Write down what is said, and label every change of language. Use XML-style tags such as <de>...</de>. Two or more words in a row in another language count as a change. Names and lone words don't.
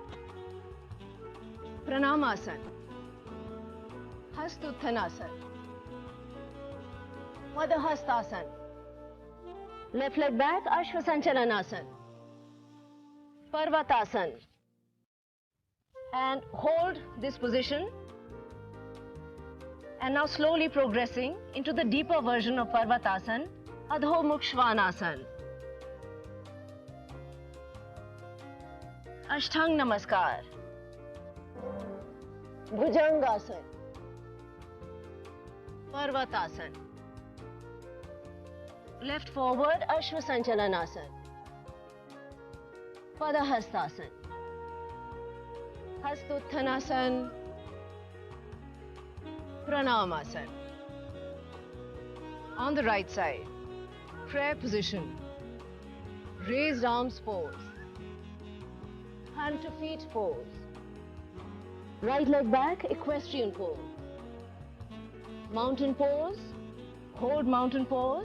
<sa>प्रणामासन, हस्तउत्तानासन, पादहस्तासन,</sa> <en>left leg back, Ashvasanchalanasana, Parvatasana, and hold this position And now slowly progressing into the deeper version of Parvatasana,</en> <sa>अधो मुख श्वानासन. अष्टांग नमस्कार. भुजंगासन। पर्वतासन.</sa> <en>Left forward</en> <sa>अश्व संचलनासन. पादहस्तासन। हस्तउत्तानासन. Pranamasana.</sa> <en>On the right side, prayer position. Raised arms pose. Hand to feet pose. Right leg back, equestrian pose. Mountain pose. Hold mountain pose.</en>